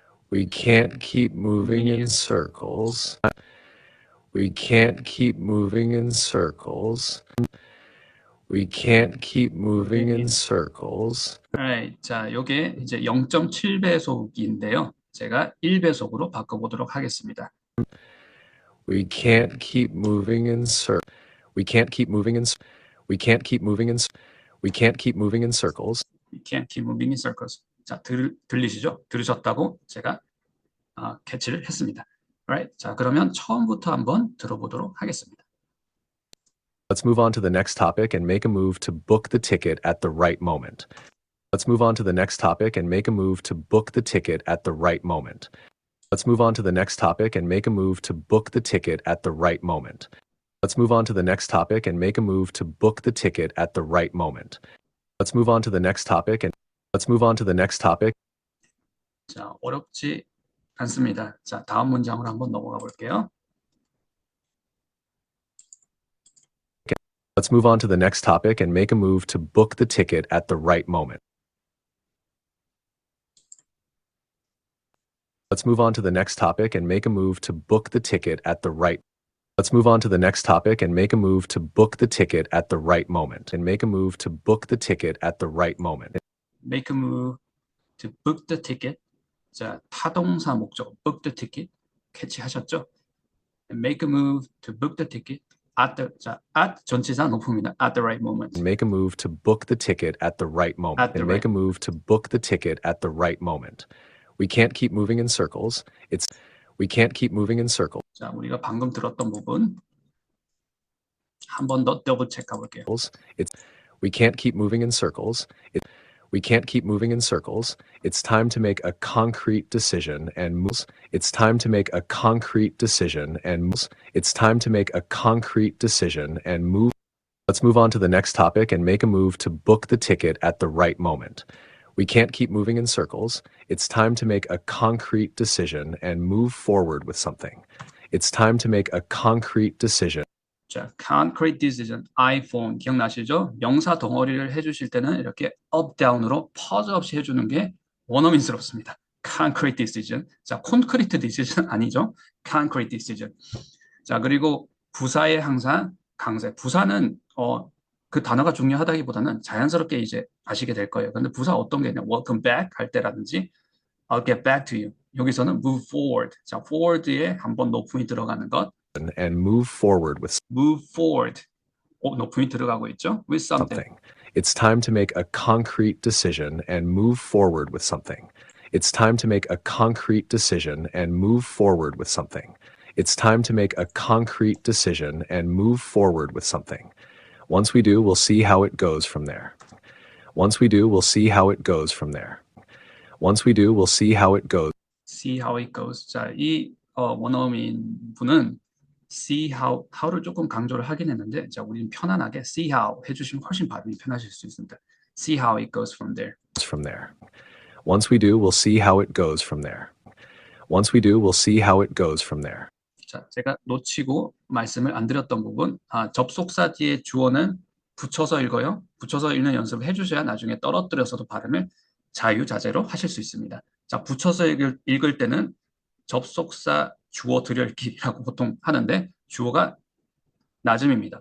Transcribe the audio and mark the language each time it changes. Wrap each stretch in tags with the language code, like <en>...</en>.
<en>We can't keep moving in circles. We can't keep moving in circles. We can't keep moving in circles.</en> <ko>Alright, 자, 요게 이제 0.7배속인데요. 제가 1배속으로 바꿔보도록 하겠습니다.</ko> <en>We can't keep moving in circles. We can't keep moving in. We can't keep moving in. We can't keep moving in circles. We can't keep moving in circles.</en> <ko>자, 들리시죠? 들으셨다고 제가 캐치를 했습니다.</ko> <en>Alright.</en> <ko>자, 그러면 처음부터 한번 들어보도록 하겠습니다.</ko> <en>Let's move on to the next topic and make a move to book the ticket at the right moment. Let's move on to the next topic and make a move to book the ticket at the right moment. Let's move on to the next topic and make a move to book the ticket at the right moment. Let's move on to the next topic and make a move to book the ticket at the right moment. Let's move on to the next topic and let's move on to the next topic.</en> <ko>자, 어렵지 않습니다. 자, 다음 문장으로 한번 넘어가 볼게요.</ko> <en>Let's move on to the next topic and make a move to book the ticket at the right moment. Let's move on to the next topic and make a move to book the ticket at the right. Let's move on to the next topic and make a move to book the ticket at the right moment. And make a move to book the ticket at the right moment. Make a move to book the ticket.</en> <ko>자, 타동사 목적</ko> <en>book the ticket</en> <ko>캐치하셨죠?</ko> <en>Make a move to book the ticket at the 자, at</en> <ko>전치사 높음이다.</ko> <en>At the right moment. And make a move to book the ticket at the right moment. At the And make a move to book the ticket at the right moment. We can't keep moving in circles. We can't keep moving in circles.</en> <ko>자, 우리가 방금 들었던 부분 한 번 더 더블 체크해 볼게요.</ko> <en>We can't keep moving in circles. We can't keep moving in circles. It's time to make a concrete decision and move. It's time to make a concrete decision and move. It's time to make a concrete decision and move. Let's move on to the next topic and make a move to book the ticket at the right moment. We can't keep moving in circles. It's time to make a concrete decision and move forward with something. It's time to make a concrete decision.</en> <ko>자,</ko> <en>concrete decision,</en> <ko>iPhone 기억나시죠? 명사 덩어리를 해주실 때는 이렇게 up, down으로 퍼즈 없이 해주는 게 원어민스럽습니다.</ko> <en>concrete decision.</en> <ko>자, 콘크리트 decision 아니죠?</ko> <en>concrete decision.</en> <ko>자, 그리고 부사에 항상 강세. 부사는 그 단어가 중요하다기보다는 자연스럽게 이제 아시게 될 거예요. 근데 부사 어떤 게 있냐?</ko> <en>welcome back</en> <ko>할 때라든지</ko> <en>I'll get back to you.</en> <ko>여기서는</ko> <en>move forward.</en> <ko>자, forward에 한번 높음이 들어가는 것.</ko> <en>And move forward with move forward.</en> <ko>높음이 들어가고 있죠?</ko> <en>with something. It's time to make a concrete decision and move forward with something. It's time to make a concrete decision and move forward with something. It's time to make a concrete decision and move forward with something. Once we do, we'll see how it goes from there. Once we do, we'll see how it goes from there. Once we do, we'll see how it goes. see how it goes.</en> <ko>자, 이 원어민 분은</ko> <en>see how</en> <ko>를 조금 강조를 하긴 했는데, 자, 우리는 편안하게 see how 해주시면 훨씬 발음이 편하실 수 있습니다.</ko> <en>See how it goes from there. From there. Once we do, we'll see how it goes from there. Once we do, we'll see how it goes from there.</en> <ko>자, 제가 놓치고 말씀을 안 드렸던 부분, 접속사 뒤에 주어는 붙여서 읽어요. 붙여서 읽는 연습을 해주셔야 나중에 떨어뜨려서도 발음을 자유자재로 하실 수 있습니다. 자, 붙여서 읽을 때는 접속사 주어 들여읽기라고 보통 하는데 주어가 낮음입니다.</ko>